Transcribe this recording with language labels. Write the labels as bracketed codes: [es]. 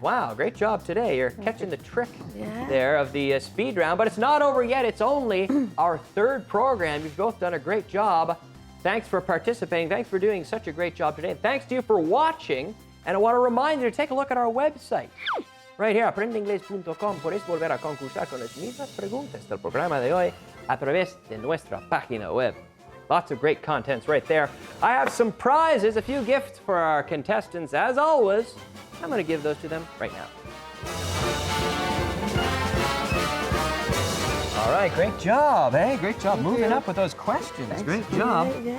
[en] Wow, great job today. You're catching the trick there of the speed round, but it's not over yet. It's only our third program. You've both done a great job. Thanks for participating. Thanks for doing such a great job today. And thanks to you for watching. And I want to remind you to take a look at our website. Right here, aprendeinglés.com. [es] Podéis volver a concursar con las mismas preguntas del programa de hoy a través de nuestra página web. [en] Lots of great contents right there. I have some prizes, a few gifts for our contestants, as always. I'm going to give those to them right now. All right, great job, eh? Great job moving up with those questions. Great job.